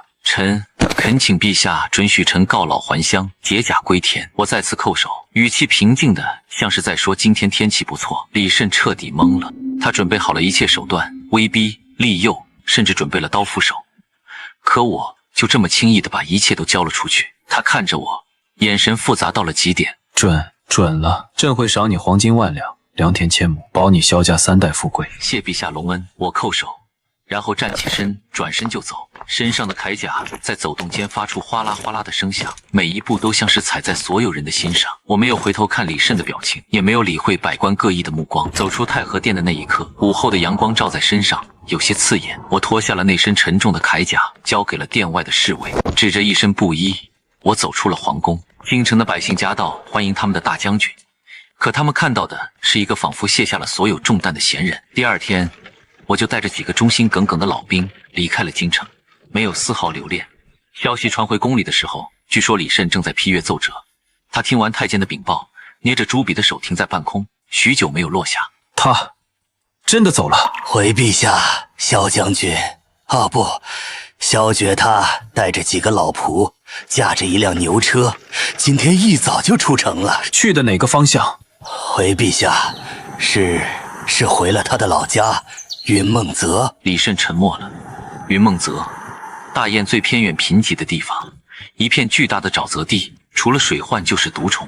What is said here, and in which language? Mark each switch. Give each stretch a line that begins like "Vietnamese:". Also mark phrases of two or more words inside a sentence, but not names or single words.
Chinese: 臣懇請陛下准許臣告老還鄉，解甲歸田。我再次叩首，語氣平靜的像是在說今天天氣不錯。李慎徹底懵了，他準備好了一切手段，威逼利誘，甚至準備了刀斧手。可我就這麼輕易的把一切都交了出去。他看着我，眼神複雜到了極點。准了，朕會賞你黃金萬兩，良田千畝，保你蕭家3代富貴。謝陛下隆恩。我叩首，然後站起身，轉身就走。身上的鎧甲在走動間發出嘩啦嘩啦的聲響，每一步都像是踩在所有人的心上。我沒有回頭看李慎的表情，也沒有理會百官各異的目光。走出太和殿的那一刻，午後的陽光照在身上，有些刺眼。我脫下了那身沉重的鎧甲，交給了殿外的侍衛，指着一身布衣，我走出了皇宮。京城的百姓夾道歡迎他們的大將軍，可他們看到的是一個仿佛卸下了所有重擔的閒人。第二天，我就帶着幾個忠心耿耿的老兵離開了京城，沒有絲毫留戀。消息傳回宮裡的時候，據說李慎正在批閱奏折。他聽完太監的稟報，捏着朱筆的手停在半空，許久沒有落下。他真的走了。回陛下，蕭將軍，不，蕭決他帶着幾個老僕，駕着一輛牛車，今天一早就出城了。去的哪個方向？回陛下，是回了他的老家雲夢澤。李慎沉默了。雲夢澤，大燕最偏遠貧瘠的地方，一片巨大的沼澤地，除了水患就是毒蟲。